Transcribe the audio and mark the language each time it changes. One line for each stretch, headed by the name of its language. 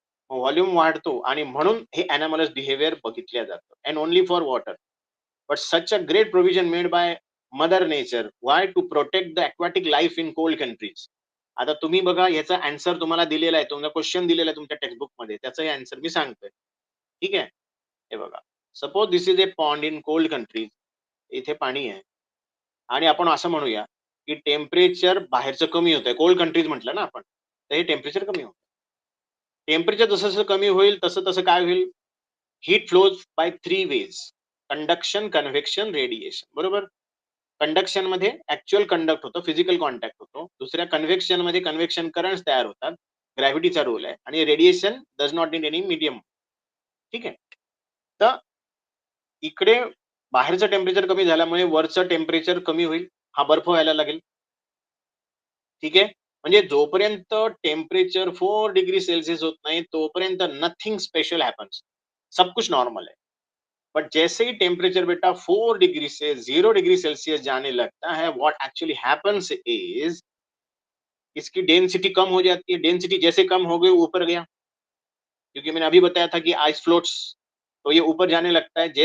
Marathi: Volume वाढतो आणि म्हणून हे अॅनामलस बिहेवियर बघितल्या जातं.
English: And only for water. But such a great provision made by mother nature. Why? To protect the aquatic life in cold countries.
Marathi: आता तुम्ही बघा, याचा आन्सर तुम्हाला दिलेला आहे, तुमचा क्वेश्चन दिलेला आहे तुमच्या टेक्स्टबुक मध्ये, त्याचा आन्सर मी सांगतोय. ठीक आहे? हे बघा,
English: Suppose this is a pond in cold countries.
Marathi: इथे पाणी आहे आणि आपण असं म्हणूया की टेम्परेचर बाहेरचं कमी होत आहे. कोल्ड कंट्रीज म्हटलं ना आपण, तर हे टेम्परेचर कमी होतं. टेम्परेचर जसं जसं कमी होईल तसं तसं काय होईल?
English: Heat flows by 3 ways. Conduction, convection, radiation. बरोबर?
Marathi: कंडक्शन मध्ये ऍक्च्युअल कंडक्ट होतो, फिजिकल कॉन्टॅक्ट होतो. दुसऱ्या कन्व्हेक्शन मध्ये कन्व्हेक्शन करंट्स तयार होतात, ग्रॅव्हिटीचा रोल आहे. आणि
English: Radiation does not need any medium.
Marathi: ठीक आहे? तर इकडे बाहेरचं टेम्परेचर कमी झाल्यामुळे वरचं टेम्परेचर कमी होईल, हा बर्फ व्हायला लागेल. ठीक आहे? म्हणजे जोपर्यंत टेम्परेचर 4 डिग्री सेल्सियस होत नाही तोपर्यंत
English: nothing special happens,
Hindi: सब कुछ नॉर्मल है. बट जैसे ही टेम्परेचर बेटा 4 डिग्री से 0 डिग्री सेल्सियस जाने लगता है,
English: what actually happens is
Hindi: इसकी डेंसिटी कम हो जाती है. डेंसिटी जैसे कम हो गई ऊपर गया, क्योंकि मैंने अभी बताया था कि आइस फ्लोट्स, तो ये ऊपर जाने लगता है.